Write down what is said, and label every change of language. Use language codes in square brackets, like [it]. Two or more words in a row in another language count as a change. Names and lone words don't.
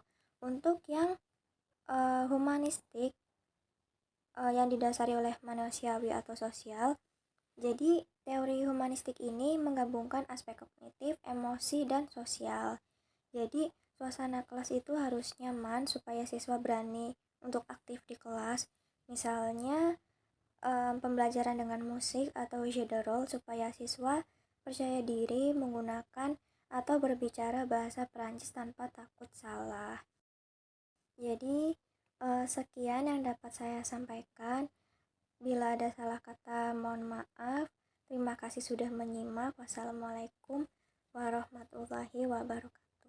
[id] Untuk yang humanistik yang didasari oleh manusiawi atau sosial, jadi teori humanistik ini menggabungkan aspek kognitif, emosi, dan sosial. Jadi suasana kelas itu harus nyaman supaya siswa berani untuk aktif di kelas. Misalnya pembelajaran dengan musik atau [fr] jeu de rôle [id] supaya siswa percaya diri menggunakan atau berbicara bahasa Perancis tanpa takut salah. Jadi sekian yang dapat saya sampaikan. Bila ada salah kata mohon maaf. Terima kasih sudah menyimak. [ar] والسلام عليكم ورحمة الله وبركاته.